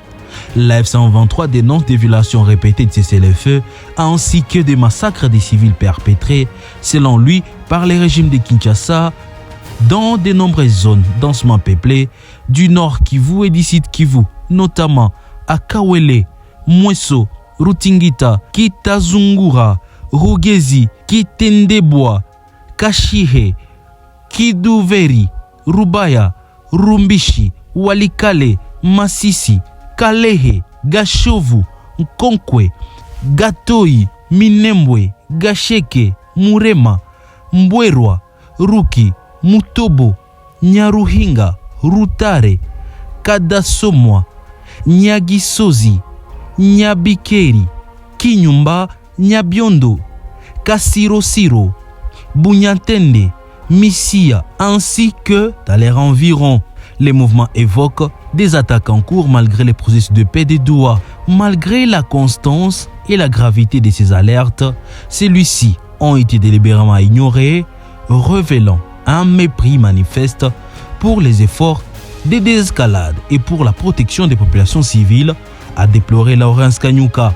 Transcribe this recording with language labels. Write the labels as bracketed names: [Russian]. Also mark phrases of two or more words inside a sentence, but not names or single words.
[French] La F-123 dénonce des violations répétées de cessez-le-feu ainsi que des massacres des civils perpétrés, selon lui, par les régimes de Kinshasa dans de nombreuses zones densément peuplées du nord Kivu et du sud Kivu, notamment à Kawele, Mweso, Rutingita, Kitazungura, Rugezi, Kitendeboa, Kashihe, Kiduveri, Rubaya, Rumbishi, Walikale, Masisi, Kalehe, Gashovu, Nkonkwe, Gatoi, Minembwe, Gasheke, Murema, Mbwerwa, Ruki, Mutobo, Nyaruhinga, Rutare, Kadasomwa, Nyagisozi, Nyabikeri, Kinyumba, Nyabiondo, Kasirosiro, Bunyantende, Missia, ainsi que dans les environs. Les mouvements évoquent des attaques en cours malgré les processus de paix des Doha. Malgré la constance et la gravité de ces alertes, celles-ci ont été délibérément ignorées, révélant un mépris manifeste pour les efforts de désescalade et pour la protection des populations civiles, a déploré Laurence Kanyuka.